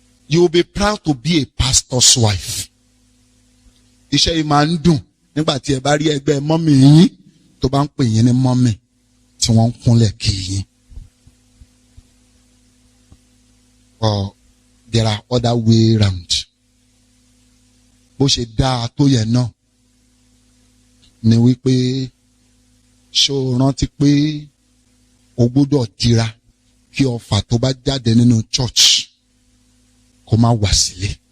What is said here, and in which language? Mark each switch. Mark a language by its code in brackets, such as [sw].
[en] You will be proud to be a pastor's wife. [yo] Iṣẹ́ yìí máa ń dùn nígbà tí ẹ bá rí ẹgbẹ́ mọ́mí yín tó bá ń pè yín ní mọ́mí tí wọ́n ń kúnlẹ̀ kí yín. [en] Or there are other way round. [yo] Bó ṣe dáa tó yẹ náà ni wípé ṣó rántí pé o gbọ́dọ̀ dira kí ọfà tó bá jáde nínú church kó má wá sílé.